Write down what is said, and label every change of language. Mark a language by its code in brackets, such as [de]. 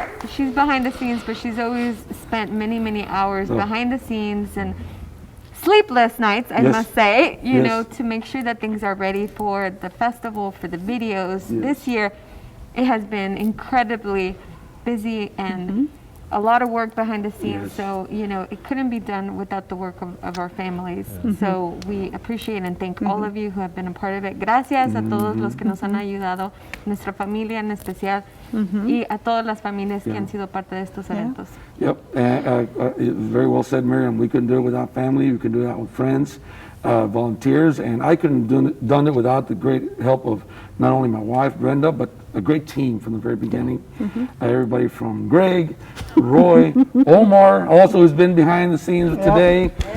[en] She's behind the scenes, but she's always spent many, many hours behind the scenes and sleepless nights, I must say, you know, to make sure that things are ready for the festival, for the videos. This year, it has been incredibly busy and a lot of work behind the scenes. So, you know, it couldn't be done without the work of our families. So we appreciate and thank all of you who have been a part of it. [es] Gracias a todos los que nos han ayudado, nuestra familia en especial, y a todas las familias que han sido parte de estos eventos. [en] Yep, very well said, Miriam. We couldn't do it without family. We couldn't do it with friends, volunteers, and I couldn't have done it without the great help of not only my wife, Brenda, but a great team from the very beginning. Everybody from Greg, Roy, Omar, also who's been behind the scenes today.